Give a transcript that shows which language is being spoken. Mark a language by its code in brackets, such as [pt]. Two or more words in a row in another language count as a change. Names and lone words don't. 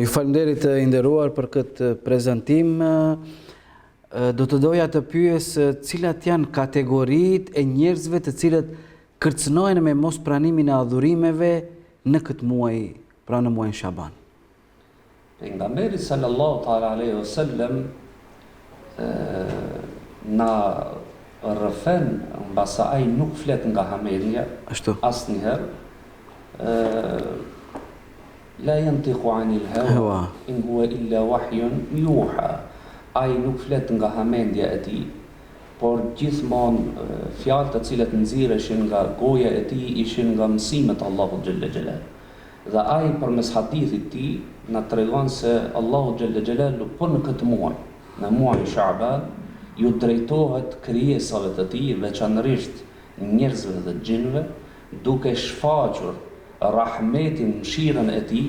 [sq] Ju falenderit të nderuar për këtë prezantim. Do të doja të pyes cilat janë kategoritë e njerëzve të cilët kërcënohen me mos pranimin e adhurimeve në këtë muaj, pra në muajin Shaban. Pejgamberi [ar] صلى الله تعالى عليه وسلم [sq] na rrëfen mbasa ai nuk flet nga hamendja asnjëherë. [ar] لا ينطق عن الهوى إن هو إلا وحي يوحى. [sq] Ai nuk flet nga hamendja e tij, por gjithmonë fjalët të cilat nxirreshin nga goja e tij ishin nga mësimet e Allahut [ar] جل جلاله. [sq] Dhe ai përmes hadithit të tij na tregon se Allahu [ar] جل جلاله [sq] po në këtë muaj, në muajin Shaban, ju drejtohet krijesave të tij, veçanërisht njerëzve dhe xhinëve, duke shfaqur rahmetin, mëshirën e tij.